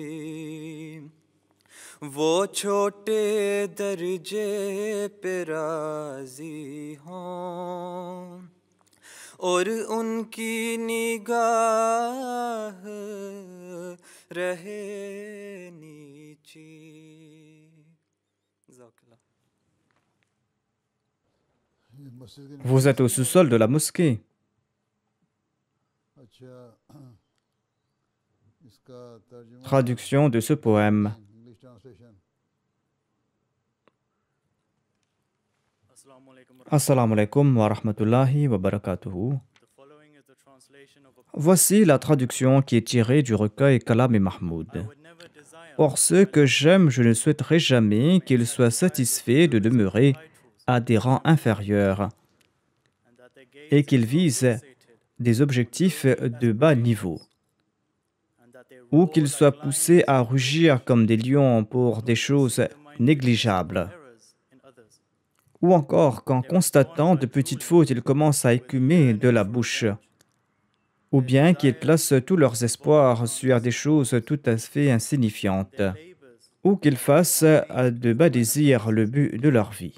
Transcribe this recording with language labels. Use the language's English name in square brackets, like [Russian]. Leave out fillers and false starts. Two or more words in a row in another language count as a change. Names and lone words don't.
[Urdu] وہ چھوٹے درجے پہ راضی ہوں اور ان کی نگاہ رہے نیچی. مسجد کی [French] Vous êtes au sous-sol de la mosquée. [Urdu] اچھا اس کا ترجمہ [French] Traduction de ce poème. [English] English translation [Arabic] السلام عليكم ورحمة الله وبركاته. [French] Voici la traduction qui est tirée du recueil Kalam et Mahmoud. Pour ceux que j'aime, je ne souhaiterais jamais qu'ils soient satisfaits de demeurer à des rangs inférieurs et qu'ils visent des objectifs de bas niveau, ou qu'ils soient poussés à rugir comme des lions pour des choses négligeables, ou encore qu'en constatant de petites fautes, ils commencent à écumer de la bouche, ou bien qu'ils placent tous leurs espoirs sur des choses tout à fait insignifiantes, ou qu'ils fassent de bas désirs le but de leur vie.